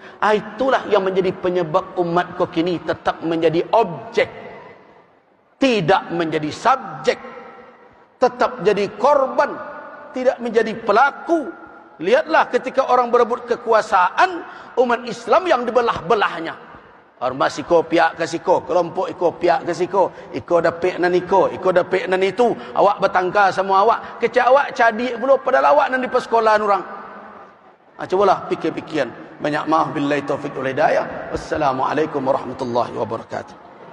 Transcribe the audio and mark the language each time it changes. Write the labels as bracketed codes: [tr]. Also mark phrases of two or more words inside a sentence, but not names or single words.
[id] Itulah yang menjadi penyebab umatku kini tetap menjadi objek, tidak menjadi subjek, tetap jadi korban, tidak menjadi pelaku. Lihatlah ketika orang berebut kekuasaan, umat Islam yang dibelah-belahnya. [min] Ormas iko piak ke siko, kelompok iko piak ke siko, iko dapik nan iko dapik nan itu, awak bertangkar semua awak, kecak awak cadik pula pada lawak nan di persekolahan orang. [id] Cobalah fikir-fikiran. Banyak maaf, [ar] بالله التوفيق والهداية. والسلام عليكم ورحمة الله وبركاته.